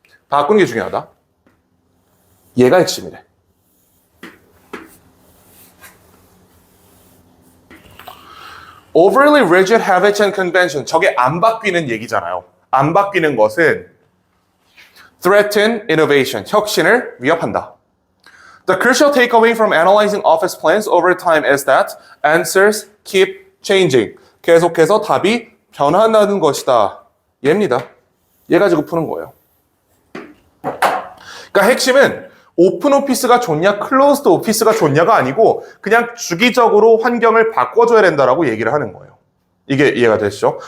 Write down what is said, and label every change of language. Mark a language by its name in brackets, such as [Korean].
[Korean] 바꾸는 게 중요하다. 얘가 핵심이래. [English] Overly rigid habits and convention. [Korean] 저게 안 바뀌는 얘기잖아요. 안 바뀌는 것은 [English] threaten innovation. [Korean] 혁신을 위협한다. [English] The crucial takeaway from analyzing office plans over time is that answers keep changing. [Korean] 계속해서 답이 변화하는 것이다. 얘입니다. 얘 가지고 푸는 거예요. 그러니까 핵심은 오픈 오피스가 좋냐, 클로즈드 오피스가 좋냐가 아니고 그냥 주기적으로 환경을 바꿔줘야 된다라고 얘기를 하는 거예요. 이게 이해가 되시죠?